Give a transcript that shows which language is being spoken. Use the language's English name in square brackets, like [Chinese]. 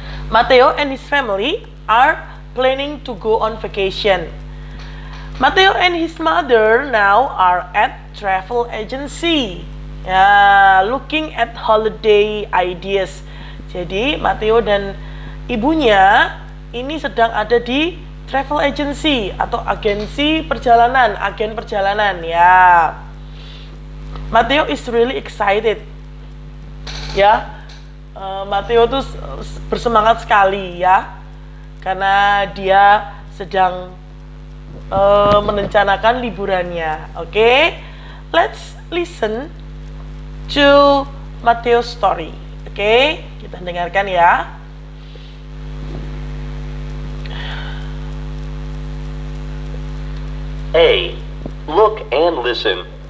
[English] Matteo and his family are planning to go on vacation. Matteo and his mother now are at travel agency. Ya, looking at holiday ideas. [Indonesian] Jadi Matteo dan ibunya ini sedang ada di travel agency atau agensi perjalanan, agen perjalanan ya. [English] Matteo is really excited. [Indonesian] Ya. Matteo tuh bersemangat sekali ya. Karena dia sedang merencanakan liburannya. Oke. [English] Let's listen to Matteo's story. [Indonesian] Oke, kita dengarkan ya. [English] Hey, look and listen.